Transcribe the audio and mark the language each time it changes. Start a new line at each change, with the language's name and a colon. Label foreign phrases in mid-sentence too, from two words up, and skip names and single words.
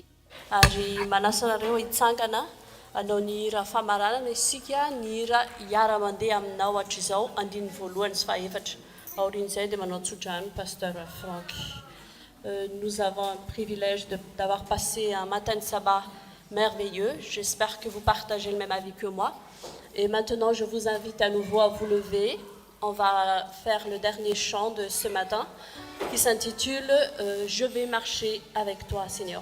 Malagasy: ary manasa anareo hitsangana hanao ny hira famaranana isika ny hira hiara mandeha aminao hatr'izao andiny voalohany sy fahaefatra aorian'izay dia manao tsodrano pasteur Franck.
French: Nous avons un privilège d'avoir passé un matin de sabbat merveilleux. J'espère que vous partagez le même avis que moi. Et maintenant, je vous invite à nouveau à vous lever. On va faire le dernier chant de ce matin qui s'intitule « Je vais marcher avec toi, Seigneur ».